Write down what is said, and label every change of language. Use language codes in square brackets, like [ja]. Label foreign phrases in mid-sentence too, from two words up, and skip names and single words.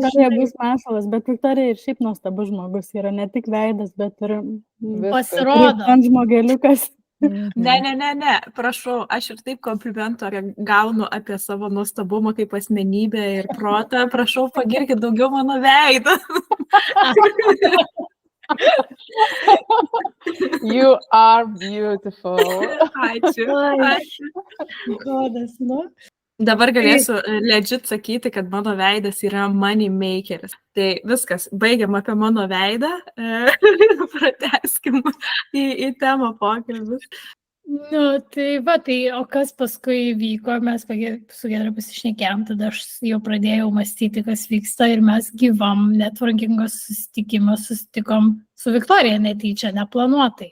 [lt] Viktorija bus mašalas, bet Viktorija ir šiaip nuostabus žmogus yra, ne tik veidas, bet ir pasirodo žmogeliukas. Ne, prašau, aš ir taip komplimentą gaunu apie savo nuostabumą kaip asmenybę ir protą, prašau, pagirkit daugiau mano veidą. [en] You are beautiful. [lt] Ačiū. Godas, Dabar galėsiu legit sakyti, kad mano veidas yra [en] money makeris. [lt] Tai viskas, baigiam apie mano veidą, pratęskim į temą pokalbis. O kas paskui vyko, mes su Giedre pasišnekėjom, tada aš jau pradėjau mąstyti, kas vyksta ir mes gyvam networkingo susitikom su Viktorija netyčia, neplanuotai.